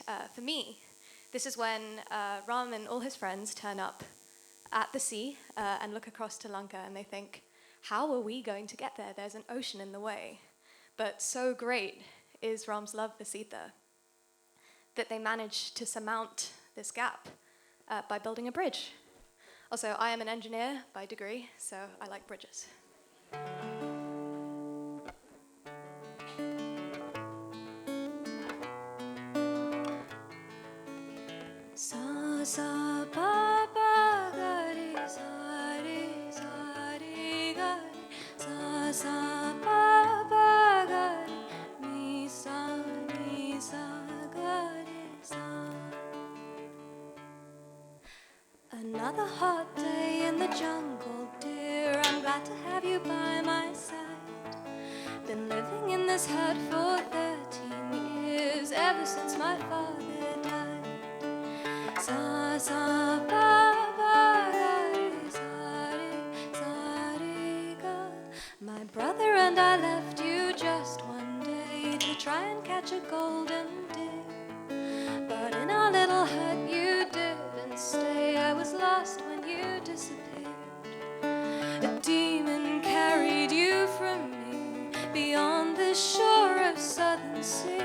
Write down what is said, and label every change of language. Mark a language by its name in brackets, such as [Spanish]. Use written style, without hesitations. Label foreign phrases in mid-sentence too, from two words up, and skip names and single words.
[English] For me, this is when Ram and all his friends turn up at the sea and look across to Lanka and they think, how are we going to get there? There's an ocean in the way. But so great is Ram's love for Sita that they manage to surmount this gap by building a bridge. Also, I am an engineer by degree, so I like bridges. Sa sa pa pa ga re sa ga re sa pa pa ga re mi sa ga re sa. Another hot day in the jungle, dear. I'm glad to have you by my side. Been living in this hut for 13 years, ever since my father died. Sa sa pa pa ga re sa re ga. My brother and I left you just one day to try and catch a golden deer. But in our little hut you didn't stay. I was lost when you disappeared. A demon carried you from me beyond the shore of southern sea.